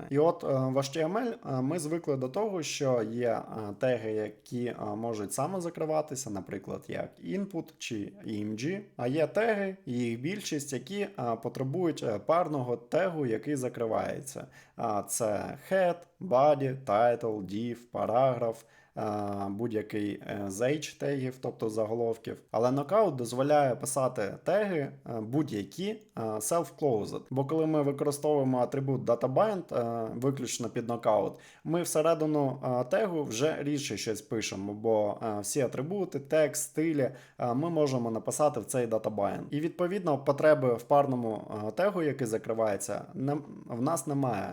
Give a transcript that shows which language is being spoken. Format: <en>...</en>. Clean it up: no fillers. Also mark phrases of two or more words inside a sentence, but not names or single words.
<uk>І от в HTML ми звикли до того, що є теги, які можуть самозакриватися, наприклад, як input чи img, а є теги, їх більшість, які потребують парного тегу, який закривається. Це head, body, title, div, параграф, будь-який з H-тегів, тобто заголовків. Але Knockout дозволяє писати теги будь-які self-closed. Бо коли ми використовуємо атрибут DataBind виключно під Knockout, ми всередину тегу вже рідше щось пишемо, бо всі атрибути, текст, стилі ми можемо написати в цей DataBind. І відповідно потреби в парному тегу, який закривається, в нас немає.</uk>